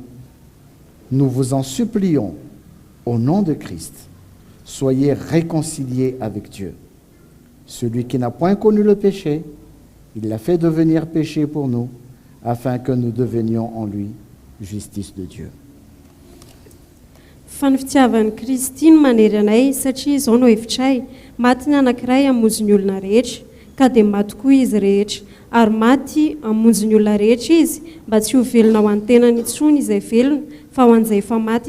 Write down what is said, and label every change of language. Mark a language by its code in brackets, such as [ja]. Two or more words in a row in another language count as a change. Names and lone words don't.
[fr] Nous vous en supplions, au nom de Christ, soyez réconciliés avec Dieu. Celui qui n'a point connu le péché, il l'a fait devenir péché pour nous, afin que nous devenions en lui justice de Dieu. [mg] fa ny fitiavan'ny Kristy no manery anay satria izao no hevitray maty ny anankiray hamonjy ny olona rehetra ka dia maty koa izy rehetra ary maty amonjy ny olona rehetra izy mba tsy ho velona ho an-tenany intsony izay velona fa ho an'izay efa maty